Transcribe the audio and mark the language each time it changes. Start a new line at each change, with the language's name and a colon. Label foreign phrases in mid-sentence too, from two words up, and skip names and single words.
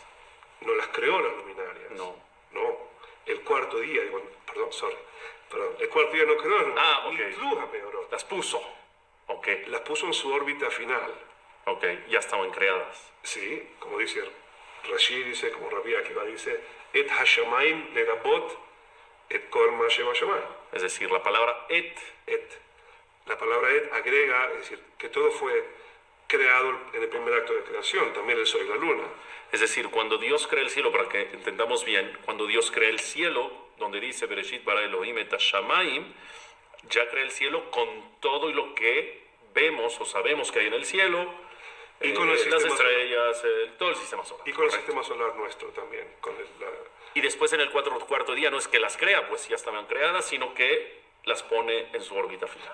Spanish: no las creó las luminarias. No. El cuarto día, perdón, el cuarto día no creó las luminarias. Ok.
Hebrew: ניתלו המאורות.
Spanish: Las puso. Ok. Las puso en su órbita final. Ok. Ya estaban creadas. Sí, como dice Rashi, dice, como Rabbi Akiva dice,
Hebrew: את השמים לרבות את כל מה שבשמים.
Spanish: Es decir, la palabra et. La palabra et agrega, es decir, que todo fue creado en el primer acto de creación, también el sol y la luna. Es decir, cuando Dios crea el cielo, para que entendamos bien, cuando Dios crea el cielo, donde dice
Hebrew: בראשית ברא אלוהים את השמים,
Spanish: ya crea el cielo con todo y lo que vemos o sabemos que hay en el cielo, Y con el las sistema estrellas, todo el sistema solar. Y con el Correcto. sistema solar nuestro también. Y después en el cuarto día no es que las crea, pues ya estaban creadas, sino que las pone en su órbita final.